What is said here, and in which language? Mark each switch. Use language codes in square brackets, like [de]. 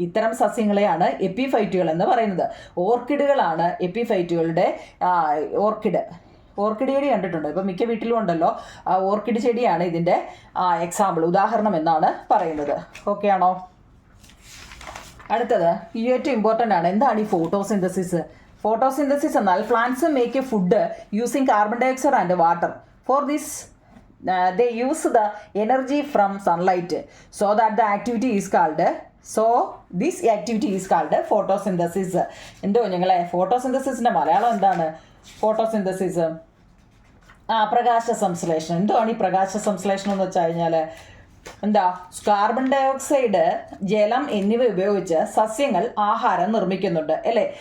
[ml] ഇത്തരം സസ്യങ്ങളെയാണ് എപ്പിഫൈറ്റുകൾ എന്ന് പറയുന്നത്. ഓർക്കിഡുകളാണ് എപ്പിഫൈറ്റുകളുടെ ഓർക്കിഡ് ചെടി കണ്ടിട്ടുണ്ട്, ഇപ്പം മിക്ക വീട്ടിലും ഉണ്ടല്ലോ. ഓർക്കിഡ് ചെടിയാണ് ഇതിൻ്റെ എക്സാമ്പിൾ, ഉദാഹരണം എന്നാണ് പറയുന്നത്. ഓക്കെ ആണോ? അടുത്തത് ഏറ്റവും ഇമ്പോർട്ടൻ്റ് ആണ്. എന്താണ് ഈ ഫോട്ടോസിന്തസിസ്? ഫോട്ടോസിന്തസിസ് എന്നാൽ [en] Plants make a food using carbon dioxide and water. For this they use the energy from sunlight, so that the activity is called this activity is called photosynthesis. [ml] എന്തോ ഞങ്ങളെ ഫോട്ടോസിന്തസിസിൻ്റെ മലയാളം എന്താണ്? Photosynthesis പ്രകാശ സംശ്ലേഷണം. എന്താണ് ഈ പ്രകാശ സംശ്ലേഷണം എന്ന് വെച്ച് കഴിഞ്ഞാൽ എന്താ? കാർബൺ ഡൈ ഓക്സൈഡ്, ജലം എന്നിവ ഉപയോഗിച്ച് സസ്യങ്ങൾ ആഹാരം നിർമ്മിക്കുന്നുണ്ട് അല്ലേ.